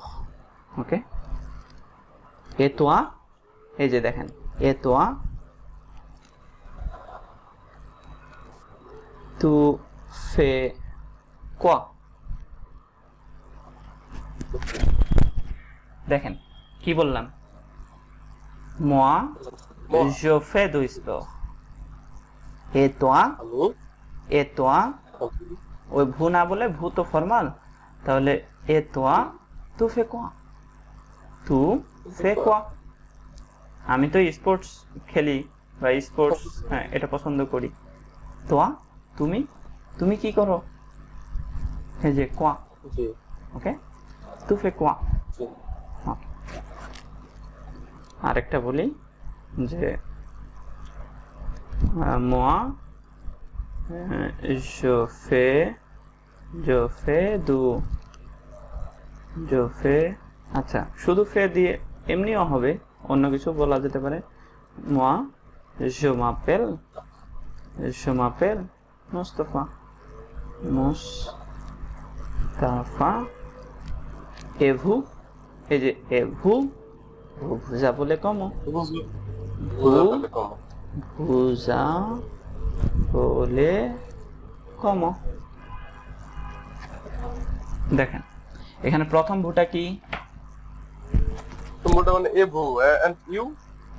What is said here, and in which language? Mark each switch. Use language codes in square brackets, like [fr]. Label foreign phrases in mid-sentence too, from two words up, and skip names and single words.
[bn] ওকে, [fr] et toi, [bn] এই যে দেখেন [fr] et toi tu fais quoi? [bn] দেখেন কি বললাম, [fr] moi je fais du sport, et toi, et toi, [bn] ওই ভু না বলে ভু তো ফরমাল, তাহলে [fr] et toi tu fais quoi? tu fais quoi? [bn] আমি তো স্পোর্টস খেলি বা স্পোর্টস, হ্যাঁ, এটা পছন্দ করি। তোয়া তুমি, তুমি কি করো, এই যে কোয়া। ওকে, [fr] tu fais quoi? [bn] আরেকটা বলি যে [fr] moi je fais je fais, [bn] আচ্ছা শুধু ফে দিয়ে এমনিও হবে, অন্য কিছু বলা যেতে পারে। [fr] moi je m'appelle Mustafa, Mustafa, et vous, [bn] এই যে [fr] et vous, [bn] vous বলে কম, ভুজা বলে কম। দেখেন এখানে প্রথম ভুটা কি, মোটা মানে এ ভু, [en] and you,